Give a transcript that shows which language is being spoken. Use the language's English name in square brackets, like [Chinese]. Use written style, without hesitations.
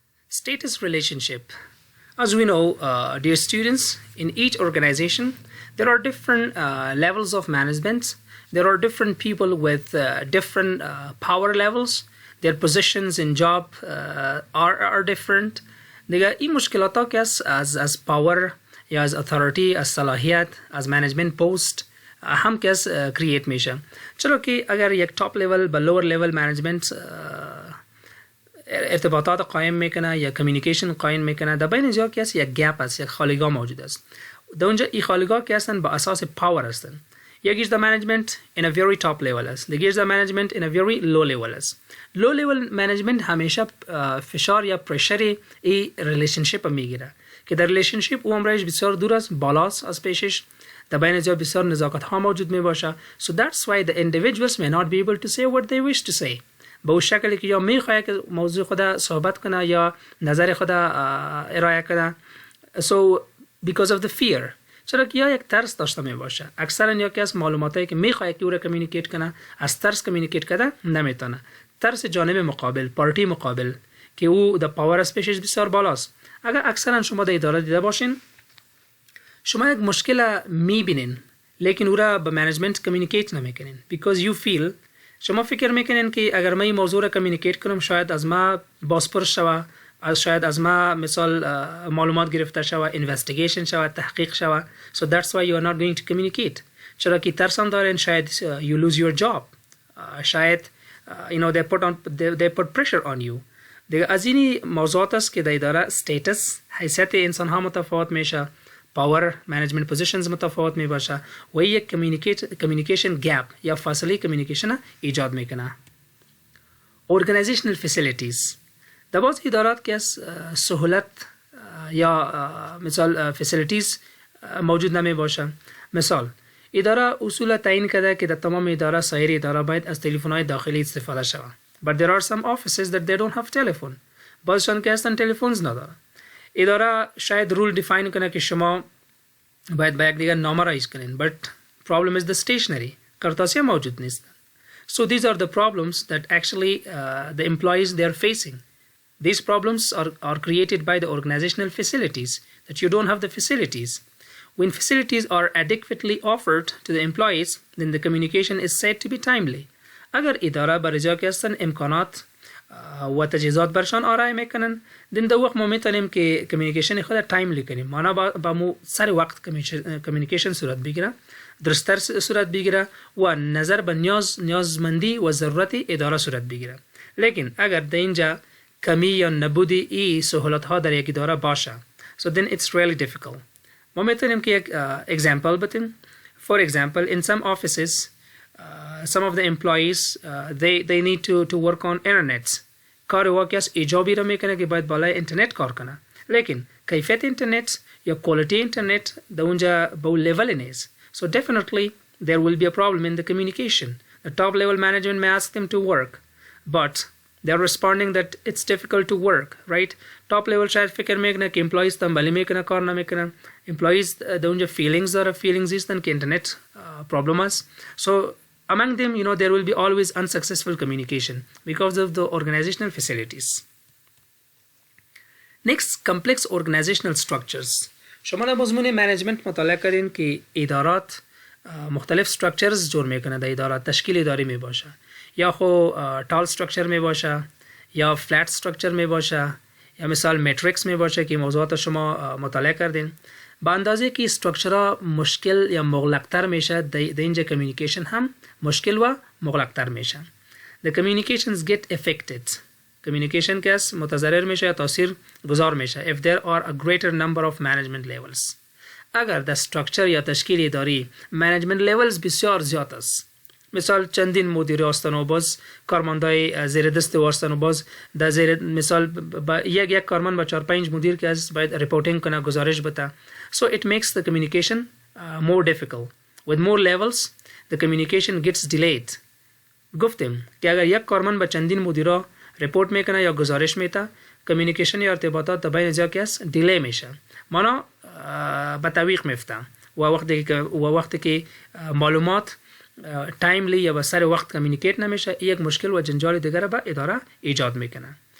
[English] Status relationship. As we know, dear students, in each organization, there are different levels of management. There are different people with different power levels. Their positions in job are different. [Persian] دیگه این مشکلات ها که از power یا از authority، از صلاحیت، از management post هم که از create میشه. چرا که اگر یک top level با lower level management ارتباطات قائم میکنه یا کمیونیکیشن قائم میکنه، در بین اینجا که یک گپ است، یک خالیگاه موجود است. در اونجا این خالیگاه که هستن با اساس پاور هستن. یکیش در منیجمنت [English] in a very top level [Persian] است، دیگه‌اش در منیجمنت [English] in a very low level [Persian] است. low level منیجمنت همیشه فشار یا پرشر این ریلیشنشیپ میگیره که در ریلیشنشیپ او عمرش بسیار دور است، بالاست از پیشش. در بین اینجا بسیار نزاکت ها موجود می باشه. [English] So that's why the individuals may not be able to say what they wish to say. [Persian] به اون شکلی که یا میخواد که موضوع خدا صحبت کنه یا نظر خدا ارائه کنه. [English] So because of the fear. [Persian] چرا که یا یک ترس داشته می باشه. اکثرا یا که از معلوماتی که میخواد که او را کمیونیکیت کنه از ترس کمیونیکیت کنه نمیتونه. ترس جانب مقابل، پارتی مقابل که او در پاور اسپیشش بسیار بالاست. اگر اکثرا شما در اداره دیده باشین، شما یک مشکل میبینین لیکن او را به منیجمنت کمیونیکیت نمیکنین [English] because you feel [Persian] شما فکر میکنین که اگر من این موضوع را کمیونیکیت کنم شاید از ما بازپرس شوه، شاید از ما مثال معلومات گرفته شوه، اینوستیگیشن شوه، تحقیق شوه. [English] So that's why you are not going to communicate. [Persian] چرا که ترسم دارین شاید [English] you lose your job. شاید they put pressure on you. [Persian] دیگه از این موضوعات است که در اداره status حیثیت انسان ها متفاوت میشه، پاور management positions متفاوت می باشه و یک communication gap یا فاصله کمیونیکیشن ایجاد میکنه. organizational facilities در بعض ادارات که از سهولت یا مثال facilities موجود نمی باشه. مثال اداره اصول تعیین کرده که در تمام اداره سایر اداره باید از تلفن‌های داخلی استفاده شود. [English] But there are some offices that they don't have telephone. [Persian] بعضشان که هستن تلفنز نداره. اداره شاید رول دیفاین کنه که شما باید با یک دیگر نامه رایز کنین. [English] But problem is the stationery. [Persian] کرتاسیه موجود نیست. [English] So these are the problems that actually the employees they are facing. These problems are created by the organizational facilities that you don't have the facilities. When facilities are adequately offered to the employees, then the communication is said to be timely. [Persian] اگر اداره برای که هستن امکانات و تجهیزات برشان آرای میکنن، then در وقت ما میتونیم که کمیونیکیشن خود تایملی کنیم. معنا با مو سر وقت کمیونیکیشن صورت بگیره، درستر صورت بگیره و نظر به نیازمندی و ضرورت اداره صورت بگیره. لیکن اگر در اینجا کمی یا نبودی این سهولت ها در یک اداره باشه، [English] so then it's really difficult. [Persian] ما میتونیم که یک example بتیم. [English] For example, in some offices, some of the employees they need to work on internet. [Persian] کار واقعی از ایجابی را میکنه که باید بالای اینترنت کار کنه. لیکن کیفیت اینترنت یا quality اینترنت در اونجا به اون لیول نیست. [English] So definitely there will be a problem in the communication. The top level management may ask them to work, but they're responding that it's difficult to work, right? [Persian] Top level شاید فکر میکنه که employees تنبلی میکنه کار نمیکنه. Employees در اونجا feelings داره، feelings هستن که اینترنت problem است. [English] So among them, there will be always unsuccessful communication because of the organizational facilities. Next, complex organizational structures. [Persian] شما در مضمون منیجمنت مطالعه کردین که ادارات مختلف structures جور میکنه. در ادارات تشکیل اداری می باشه، یا خو tall structure می باشه، یا flat structure می باشه، یا مثال matrix می باشه که موضوعات شما مطالعه کردین. با اندازه که استرکچرها مشکل یا مغلقتر میشه، در اینجا کمیونیکیشن هم مشکل و مغلقتر میشه. [English] The communications get affected. [Persian] کمیونیکیشن که است متضرر میشه یا تاثیر گذار میشه [English] if there are a greater number of management levels. [Persian] اگر در استرکچر یا تشکیل اداری management levels بسیار زیاد است، مثال چندین مدیر هستن و باز کارمندای زیر دست هستن و باز در زیر مثال یک کارمند با 4-5 مدیر که از باید ریپورتینگ کنه، گزارش بده. [English] So it makes the communication more difficult. With more levels, the communication gets delayed. [Persian] گفتیم که اگر یک کارمند با چندین مدیرا رپورت میکنه یا گزارش میده، کمیونیکیشن یا ارتباطات بین جا کس دیلی میشه، مانا به تعویق میفته و وقتی که معلومات تایملی یا به سر وقت کمیونیکیت نمیشه، یک مشکل و جنجال دیگر به اداره ایجاد میکنه.